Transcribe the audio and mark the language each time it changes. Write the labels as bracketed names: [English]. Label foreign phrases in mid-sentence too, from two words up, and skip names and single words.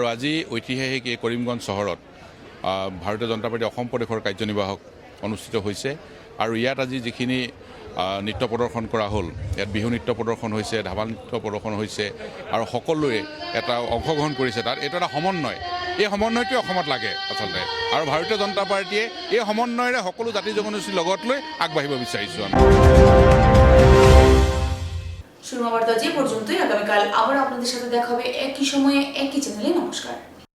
[Assamese] আজি ঐতিহাসিক এই কৰিমগঞ্জ চহৰত ভাৰতীয় জনতা পাৰ্টি অসম প্ৰদেশৰ কাৰ্যনিৰ্বাহক অনুষ্ঠিত হৈছে আৰু ইয়াত আজি যিখিনি নৃত্য প্ৰদৰ্শন কৰা হ'ল ইয়াত বিহু নৃত্য প্ৰদৰ্শন হৈছে ধামাল নৃত্য প্ৰদৰ্শন হৈছে আৰু সকলোৱে এটা অংশগ্ৰহণ কৰিছে তাত এইটো এটা সমন্বয় এই সমন্বয়টোৱে অসমত লাগে আচলতে আৰু ভাৰতীয় জনতা পাৰ্টীয়ে এই সমন্বয়েৰে সকলো জাতি জনগোষ্ঠীৰ লগত লৈ আগবাঢ়িব বিচাৰিছোঁ আমি [Bangla] শুরু হওয়ার পর্যন্তই আগামীকাল আবার আপনাদের সাথে দেখা হবে একই সময়ে একই চ্যানেলে। নমস্কার।